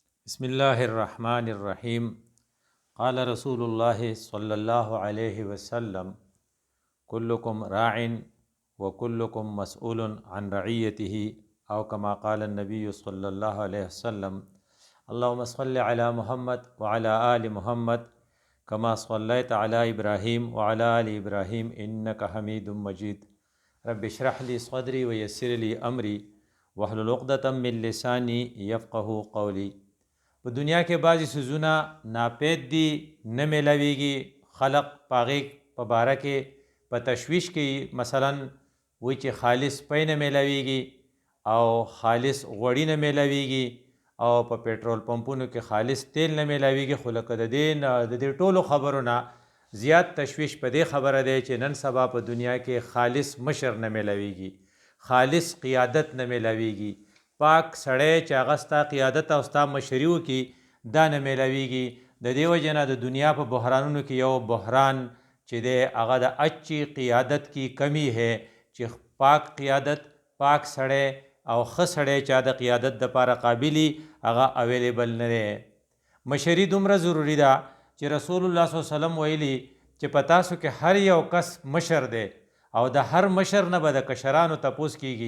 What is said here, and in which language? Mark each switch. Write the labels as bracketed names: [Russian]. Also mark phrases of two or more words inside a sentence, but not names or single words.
[Arabic] بسم الله الرحمن الرحيم. قال رسول الله صلى الله عليه وسلم كلكم راع وكلكم مسؤول عن رعيته أو كما قال النبي صلى الله عليه وسلم. اللهم صل على محمد وعلى آل محمد كما صليت على إبراهيم وعلى آل إبراهيم إنك حميد مجيد. رب اشرح لي صدري ويسر لي أمري واحلل عقدة من لساني يفقهوا قولي. [Pashto] په دنیا کې بعضې څیزونه ناپید دي، نه میلاویږي، خلق په هغې په باره کې په تشویش کې، مثلا وایي چې خالص پی نه میلاویږي او خالص غوړي نه میلاویږي او په پټرول پمپونو کې خالص تیل نه میلاویږي. خو لکه د دې ټولو خبرو نه زیات تشویش په دې خبره دی چې نن سبا په دنیا کې خالص مشر نه میلاویږي، خالص قیادت نه میلاویږي. پاک سړی چې هغه ستا قیادت او ستا مشري وکړي دا نه میلاویږي. د دې وجې نه د دنیا په بحرانونو کې یو بحران چې دی هغه د [Urdu] اچھی قیادت کی کمی ہے، [Pashto] چې پاک قیادت، پاک سړی او ښه سړی چې د قیادت دپاره قابلي هغه اویلیبل نه دی. مشري دومره ضروري ده چې رسول الله صلی الله علیه وسلم ویلي چې په تاسو کې هر یو کس مشر دی او د هر مشر نه به د کشرانو تپوس کیږي.